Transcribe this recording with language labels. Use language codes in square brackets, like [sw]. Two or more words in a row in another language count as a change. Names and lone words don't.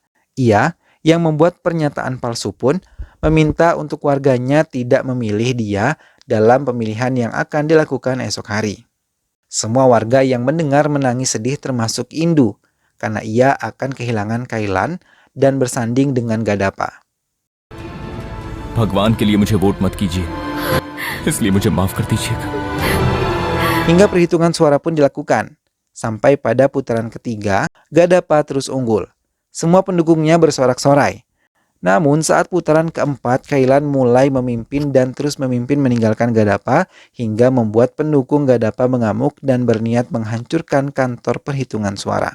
[id] Ia yang membuat pernyataan palsu pun meminta untuk warganya tidak memilih dia dalam pemilihan yang akan dilakukan esok hari. Semua warga yang mendengar menangis sedih termasuk Indu karena ia akan kehilangan Kailan dan bersanding dengan Gadapa. [hi] भगवान के लिए मुझे वोट मत कीजिए, इसलिए मुझे माफ कर दीजिएगा. [id] Hingga perhitungan suara pun dilakukan. Sampai pada putaran ketiga, Gadapa terus unggul. Semua pendukungnya bersorak-sorai. Namun saat putaran keempat, Kailan mulai memimpin dan terus memimpin meninggalkan Gadapa hingga membuat pendukung Gadapa mengamuk dan berniat menghancurkan kantor perhitungan suara.